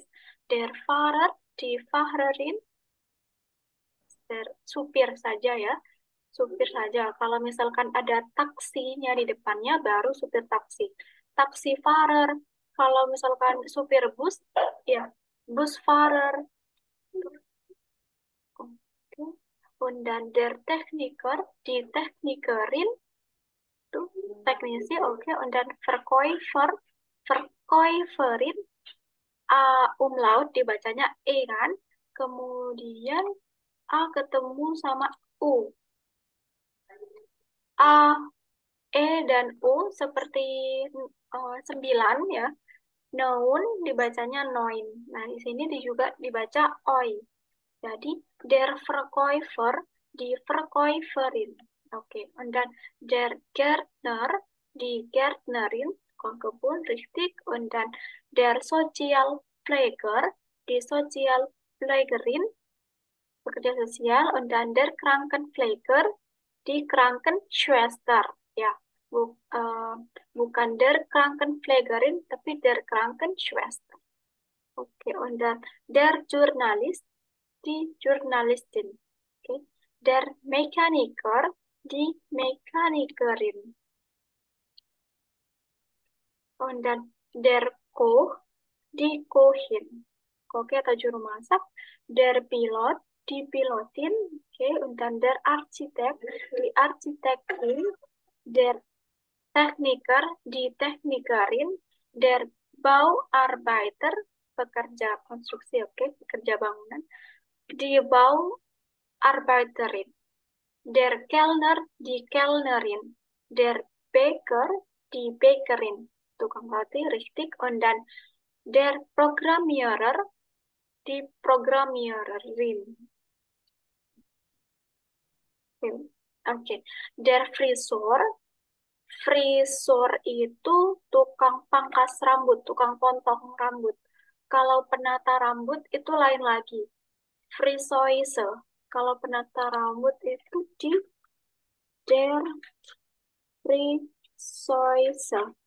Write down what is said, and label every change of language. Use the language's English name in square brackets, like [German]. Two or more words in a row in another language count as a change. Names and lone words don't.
[German] Der Fahrer, die Fahrerin, [Indonesian] supir saja ya, supir saja. Kalau misalkan ada taksinya di depannya, baru supir taksi. Taxifahrer, kalau misalkan supir bus, ya, busfahrer. Oke. [German] Und dann der Techniker, die Technikerin, [Indonesian] itu teknisi, oke. [German] Und dann Verkäufer, Verkäuferin, [Indonesian] umlaut dibacanya E kan, kemudian A ketemu sama U. A, E dan U seperti 9 ya. Noun dibacanya noin. Nah, di sini juga dibaca oi. Jadi, [German] der Verkäufer, die Verkäuferin. Oke, und dann der Gärtner, die Gärtnerin, kebun, richtig. Und dann der Sozialpfleger, die Sozialpflegerin, [Indonesian] pekerja sosial. [German] Und dann der Krankenpfleger, die Krankenschwester. [Indonesian] Ya, bukan [German] der Krankenpflegerin, [Indonesian] tapi [German] der Krankenschwester. Oke, und dann der Journalist, die Journalistin. Oke, der Mechaniker, die Mechanikerin. Und dann der Koch, die Kochin. [Indonesian] Koki atau juru masak. [German] Der Pilot, die Pilotin. Oke, und dann der Architekt, die Architektin. Der Techniker, die Technikerin. Der Bauarbeiter, [Indonesian] pekerja konstruksi, oke, pekerja bangunan. [German] Die Bauarbeiterin. Der Kellner, die Kellnerin. Der Bäcker, die Bäckerin. [Indonesian] Tukang roti, [German] richtig. Und dann der Programmierer, die Programmiererin. [Indonesian] Oke. [German] Der Friseur, [Indonesian] Friseur itu tukang pangkas rambut, tukang potong rambut. Kalau penata rambut itu lain lagi. [German] Friseuse. [Indonesian] Kalau penata rambut itu di [German] der Friseuse.